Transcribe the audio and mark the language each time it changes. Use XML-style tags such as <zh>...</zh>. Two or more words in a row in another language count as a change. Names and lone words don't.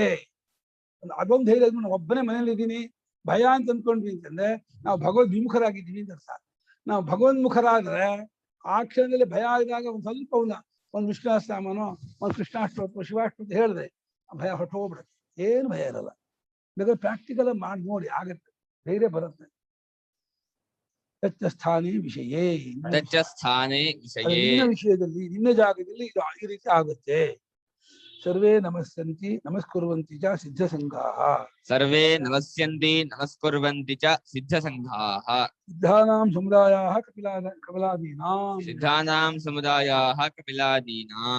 <kn>ಅದೊಂದು ಧೈರ್ಯ, ಒಬ್ಬನೇ ಮನೇಲಿ ಇದ್ದೀನಿ, ಭಯ ಅಂತ ಅಂದ್ಕೊಂಡ್ವಿ ಅಂತಂದ್ರೆ ನಾವು ಭಗವದ್ ವಿಮುಖರಾಗಿದ್ದೀವಿ ಅಂತ ಅರ್ಥ. ನಾವು ಭಗವನ್ಮುಖರಾದ್ರೆ ಆ ಕ್ಷಣದಲ್ಲಿ ಭಯ ಆದಾಗ ಒಂದು ಸ್ವಲ್ಪ ಒಂದು ವಿಷ್ಣುನಾಮನೋ ಒಂದು ಕೃಷ್ಣಾಷ್ಟೋತ್ರ ಶಿವಾಷ್ಟೋತ್ರ ಹೇಳಿದೆ ಭಯ ಹೊಟ್ಟೋಗ್ಬಿಡುತ್ತೆ. ಏನು ಭಯ ಇರಲ್ಲ. ಬೇಕಾದ್ರೆ ಪ್ರಾಕ್ಟಿಕಲ್ ಮಾಡಿ ನೋಡಿ, ಆಗತ್ತೆ, ಧೈರ್ಯ ಬರುತ್ತೆ.</kn> <sa>ಸ್ಥಾನೇ ವಿಷಯೇ, ಸ್ಥಾನೇ ವಿಷಯೇ,</sa> <kn>ನಿನ್ನ ವಿಷಯದಲ್ಲಿ ನಿನ್ನ ಜಾಗದಲ್ಲಿ ಇದು ಈ ರೀತಿ ಆಗುತ್ತೆ.</kn> <sa>ಸರ್ವೇ ನಮಸ್ಸಂತಿ ನಮಸ್ಕುರ್ವಂತಿ ಚ ಸಿದ್ಧಸಂಘಾಃ, ಸರ್ವೇ ನಮಸ್ಯಂತಿ ನಮಸ್ಕುರ್ವಂತಿ ಚ ಸಿದ್ಧಸಂಘಾಃ, ಸಿದ್ಧಾನಾಂ ಸಮುದಾಯಾಃ ಕಪಿಲಾದೀನಾಂ, ಸಿದ್ಧಾನಾಂ ಸಮುದಾಯಾಃ ಕಪಿಲಾದೀನಾಂ.</sa>